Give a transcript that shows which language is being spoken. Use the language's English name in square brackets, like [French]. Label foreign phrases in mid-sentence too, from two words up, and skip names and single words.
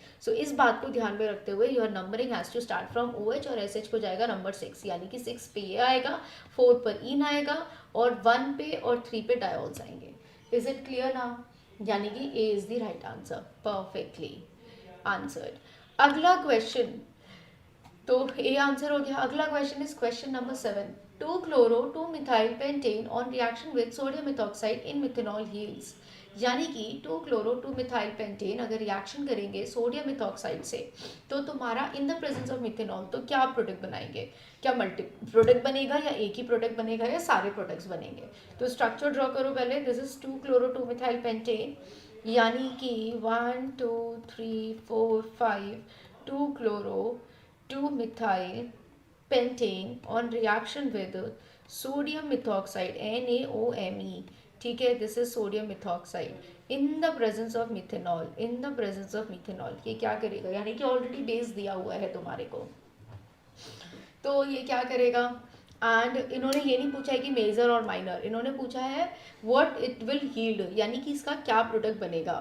[Hindi] सो इस बात को ध्यान में रखते हुए [English] your numbering has to start from O [Hindi] OH, और एस एच को जाएगा नंबर 6, यानी कि 6 पे ये आएगा, 4 पर इन आएगा, और 1 पे और 3 पे डायोल्स आएंगे। [English] is it clear now? [Hindi] यानी कि [English] A is the right answer, perfectly answered. [Hindi] अगला क्वेश्चन, तो ए आंसर हो गया। [English] अगला question is question number 7. 2 chloro 2 methyl pentane on reaction with sodium methoxide in methanol yields. [Hindi] यानी कि [English] 2 chloro 2 methyl pentane [Hindi] अगर रिएक्शन करेंगे [English] sodium methoxide [Hindi] से, तो तुम्हारा [English] in the presence of methanol [Hindi] तो क्या प्रोडक्ट बनाएंगे? क्या [English] multi product [Hindi] बनेगा, या एक ही प्रोडक्ट बनेगा, या सारे प्रोडक्ट्स बनेंगे? तो [English] structure draw [Hindi] करो पहले। [English] this is 2 chloro 2 methyl pentane, [Hindi] यानी कि [English] 1 2 3 4 5 2 chloro 2 methyl pentane on reaction with sodium methoxide NaOMe। [Hindi] ठीक है, [English] this is sodium methoxide in the presence of methanol, in the presence of methanol. [Hindi] ये क्या करेगा, यानी कि [English] already base [Hindi] दिया हुआ है तुम्हारे को, तो ये क्या करेगा? एंड इन्होंने ये नहीं पूछा है कि मेजर और माइनर, इन्होंने पूछा है [English] what it will yield, [Hindi] यानी कि इसका क्या प्रोडक्ट बनेगा।